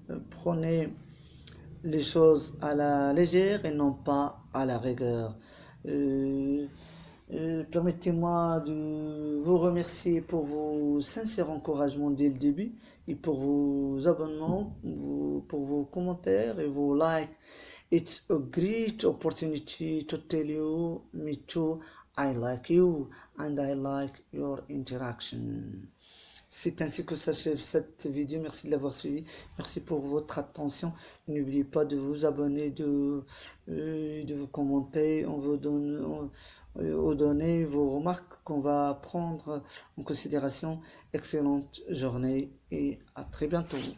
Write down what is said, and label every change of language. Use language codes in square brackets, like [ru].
[fr] Prenez les choses à la légère et non pas à la rigueur. Euh, Permettez-moi de vous remercier pour vos sincères encouragements dès le début et pour vos abonnements, pour vos commentaires et vos likes. [en] It's a great opportunity to tell you, me too, I like you and I like your interaction. [fr] C'est ainsi que s'achève cette vidéo. Merci de l'avoir suivi. Merci pour votre attention. N'oubliez pas de vous abonner, de vous commenter. On vous donner vos remarques qu'on va prendre en considération. Excellente journée et à très bientôt.